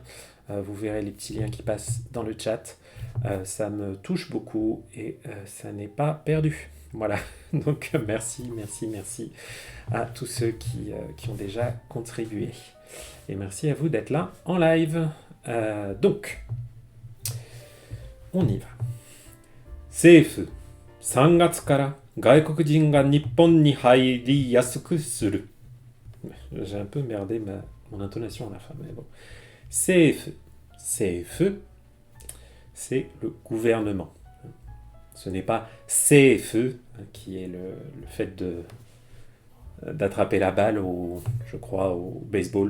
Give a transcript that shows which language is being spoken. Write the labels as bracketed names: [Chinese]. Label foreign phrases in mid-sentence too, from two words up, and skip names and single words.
[French] Vous verrez les petits liens qui passent dans le chat. Ça me touche beaucoup et ça n'est pas perdu. Voilà, donc merci, merci, merci à tous ceux qui ont déjà contribué. Et merci à vous d'être là en live. Donc, on y va. [Japanese] 政府、3月から外国人が日本に入りやすくする. [French] J'ai un peu merdé mon intonation à la fin, mais bon. 政府, c'est le gouvernement. Ce n'est pas 政府, qui est le fait d'attraper la balle je crois, au baseball.